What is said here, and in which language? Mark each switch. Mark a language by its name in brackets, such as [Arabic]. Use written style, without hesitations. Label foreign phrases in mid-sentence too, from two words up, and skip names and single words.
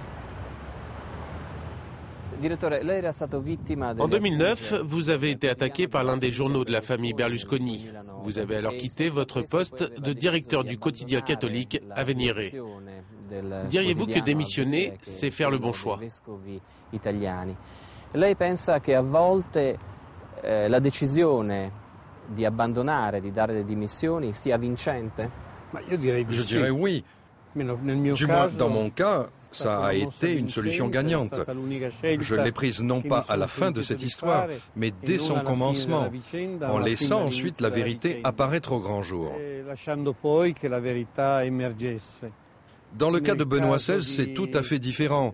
[French] En 2009, vous avez été attaqué par l'un des journaux de la famille Berlusconi. Vous avez alors quitté votre poste de directeur du quotidien catholique Avvenire. Diriez-vous que démissionner, c'est faire le bon choix? [Italian] Lei pensa che a volte la decisione di abbandonare, di dare le dimissioni sia vincente? [French] Je dirais oui. Du moins, dans mon cas, ça a été une solution gagnante. Je l'ai prise non pas à la fin de cette histoire, mais dès son commencement, en laissant ensuite la vérité apparaître au grand jour. Dans le cas de Benoît XVI, c'est tout à fait différent.